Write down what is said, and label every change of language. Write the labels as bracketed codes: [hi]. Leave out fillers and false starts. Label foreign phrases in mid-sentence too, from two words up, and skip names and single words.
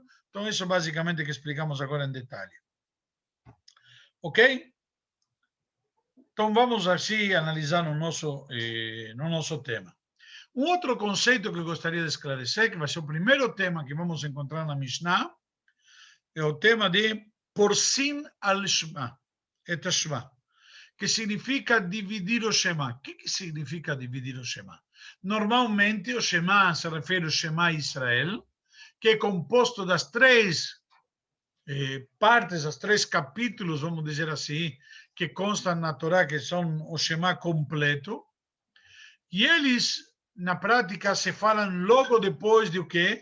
[pt] Então, isso basicamente que explicamos agora em detalhe. Ok? Então, vamos assim analisar no nosso tema. Um outro conceito que eu gostaria de esclarecer, que vai ser o primeiro tema que vamos encontrar na Mishnah, é o tema de [he] פורסין על שמע, את שמע, [pt] que significa dividir o Shema. O que significa dividir o Shema? Normalmente, o Shema se refere ao Shema Israel, que é composto das 3 partes, os 3 capítulos, vamos dizer assim, que constam na Torá, que são o Shema completo, e eles, na prática, se falam logo depois de o quê?